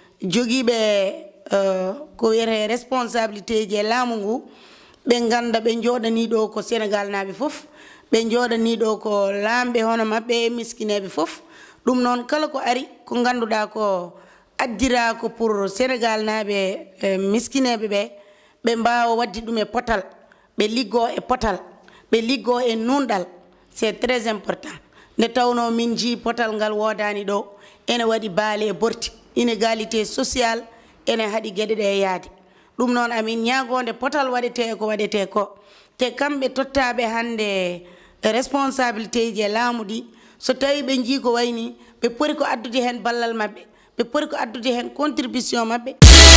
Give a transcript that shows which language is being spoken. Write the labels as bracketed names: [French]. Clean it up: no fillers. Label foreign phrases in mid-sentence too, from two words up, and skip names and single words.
[Fula] joguiɓe ko wiyete responsabilité ji e laamu ngu ɓe ganda ɓe jooɗani ɗo ko Sénégal naaɓe fof ɓe jooɗani ɗo ko laamɓe hono mabɓe miskineɓe fof ɗum noon kala ko ari ko ganduɗa ko addira ko pour Sénégal naaɓe miskineɓe ɓe mbawa wadde ɗum e potal ɓe liggo e potal ɓe liggo e nunɗal [French] c'est très important [Fula] nde tawno min ji potal ngal wodani ɗo ene waɗi baali e borti [French] inégalité sociale [Fula] ene haaɗi gueɗe ɗe yaade ɗum noon amin ñagonde potal waɗete ko waɗete ko te kamɓe tottaɓe hande responsabilité ji e laamu ɗi so tawi ɓe jii ko wayni ɓe poti ko addude hen ballal mabɓe ɓe poti ko addude hen contribution mabɓe